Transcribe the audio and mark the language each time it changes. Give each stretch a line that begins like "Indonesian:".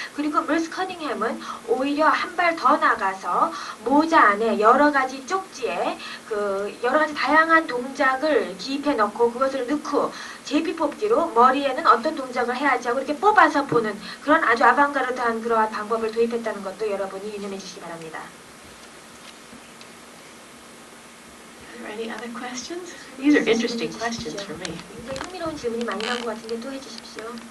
Korean: 그리고 머스 커닝햄은 오히려 한 발 더 나가서 모자 안에 여러 가지 쪽지에 그 여러 가지 다양한 동작을 기입해 넣고 그것을 넣고 제비뽑기로 머리에는 어떤 동작을 해야지 하고 이렇게 뽑아서 보는 그런 아주 아방가르드한 그러한 방법을 도입했다는 것도 여러분이 유념해 주시기 바랍니다.
English: Are there any other questions? These are interesting questions for me.
Korean: 굉장히 흥미로운 질문이 많이 나온 것 같은데 또 해주십시오.